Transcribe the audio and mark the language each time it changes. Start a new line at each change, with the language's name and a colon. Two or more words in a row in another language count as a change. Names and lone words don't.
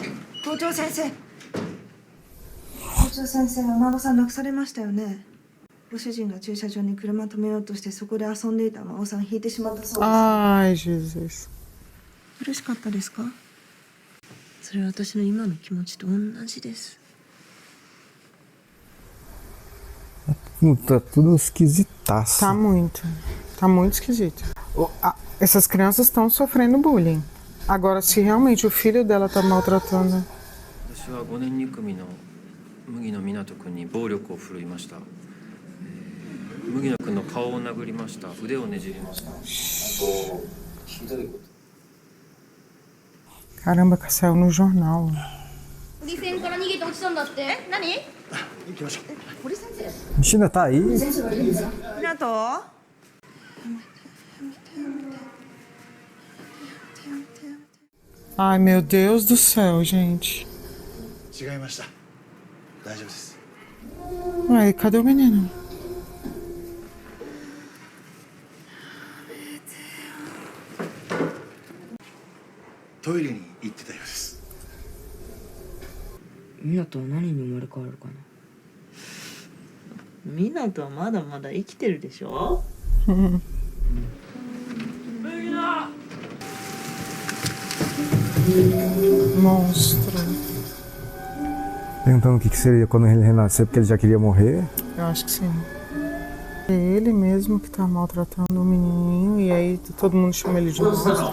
Japanese: 校長先生。校長先生、お孫さん亡くされましたよね。ご主人が駐車場に車止めようとしてそこで遊んでいたお孫さんを引いてしまったそうです。
Portuguese: Ai, Jesus.
Japanese: 嬉しかったですか？それは私の今の気持ちと同じです。
Portuguese: Tá tudo esquisitaço. Tá muito. Tá muito esquisito. Essas crianças estão sofrendo bullying. Agora, se realmente o filho dela tá maltratando.
Japanese: 私は5年2組の麦野湊君に暴力を振るいました。麦野君の顔を殴りました。腕をねじりました。ひどいこと。
Portuguese: Caramba, que saiu no jornal.
Japanese: 堀線から逃げて落ちたんだって。え、何？行きましょう。堀先生。
Portuguese: A gente ainda tá aí?
Japanese: 湊。
Portuguese: Ai, meu Deus do céu, gente.
Japanese: 違いました。大丈夫です。
Portuguese: Ué, cadê o menino?
Japanese: トイレに行ってたようです。湊は何に生まれ変わるかな。湊はまだまだ生きてるでしょ。
Portuguese: Monstro. Perguntando o que seria quando ele renascer, porque ele já queria morrer. Eu acho que sim. É ele mesmo que tá maltratando o menininho e aí todo mundo chama ele de monstro.